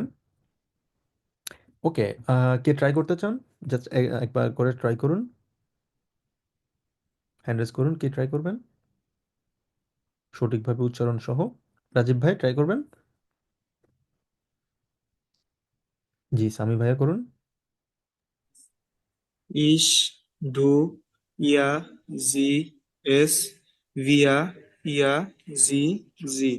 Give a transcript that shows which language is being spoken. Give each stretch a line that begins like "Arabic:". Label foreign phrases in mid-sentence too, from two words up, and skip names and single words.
Bangla: ওকে, কে ট্রাই করতে চান, জাস্ট একবার করে ট্রাই করুন,
English: hand raise
Bangla: করুন, কে ট্রাই করবেন সঠিকভাবে উচ্চারণ সহ। রাজীব ভাই ট্রাই করবেন, জি সামি ভাইয়া করুন।
German: Ich, du, ihr, sie, es, wir, ihr, sie, sie.